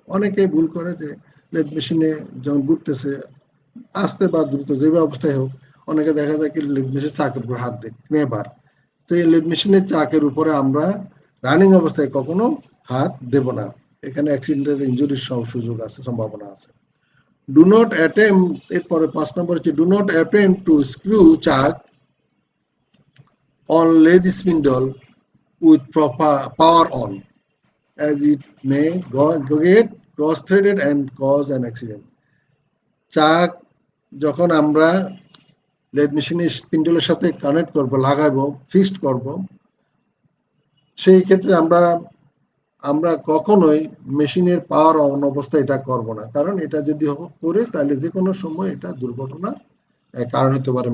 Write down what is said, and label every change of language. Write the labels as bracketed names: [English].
[Bangla] অনেকে ভুল করে যে লেদ মেশিনে যখন ঘুরতেছে আস্তে বা দ্রুত যেভাবে অবস্থায় হোক, অনেকে দেখা যায় কি লেদ মেশিন চাকের উপর হাত দেয় নেবার। তো এই লেদ মেশিনের চাকের উপরে আমরা রানিং অবস্থায় কখনো হাত দেব না, এখানে অ্যাক্সিডেন্টের ইনজুরির সুযোগ আছে, সম্ভাবনা আছে। [English] do not attempt, [Bangla] এরপরে 5 নম্বর হচ্ছে [English] Do not attempt to screw chuck on lathe spindle with proper power on, as it may get cross-threaded and cause an accident। [Bangla] চাক যখন আমরা লেদ মেশিনের স্পিন্ডলের সাথে কানেক্ট করব, লাগাবো, ফিক্সড করব, সেই ক্ষেত্রে আমরা কখনোই মেশিনের পাওয়ার অন অবস্থায় এটা করব না, কারণ এটা যদি করে তাহলে যে কোনো সময় এটা দুর্ঘটনা কারণ হতে পারে।